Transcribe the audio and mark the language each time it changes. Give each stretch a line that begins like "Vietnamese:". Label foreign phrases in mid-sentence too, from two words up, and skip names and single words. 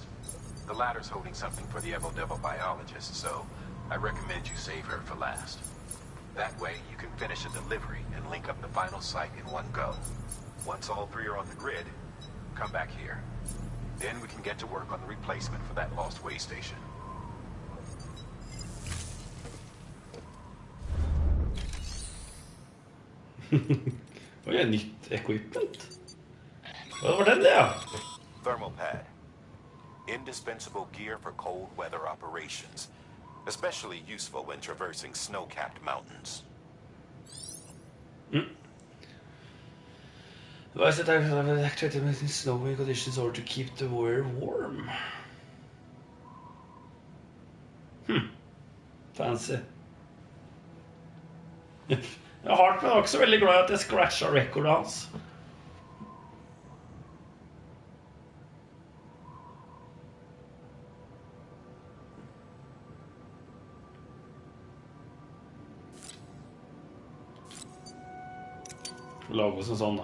English: The latter's holding something for the Evo-Devo biologist, so I recommend you save her for last. That way, you can finish a delivery and link up the final site in one go. Once all three are on the grid, come back here. Then we can get to work on the replacement for that lost way station.
Norwegian: Oi, nytt equipment. Hva var den, ja?
English: Thermal pad. Indispensable gear for cold weather operations. Especially useful when traversing snow-capped mountains. Why is it activated in snowy conditions or to keep the wear warm? Fancy.
Norwegian: Hartman var ikke så veldig glad I at jeg scratchet rekordet hans. Lage oss en sånn da.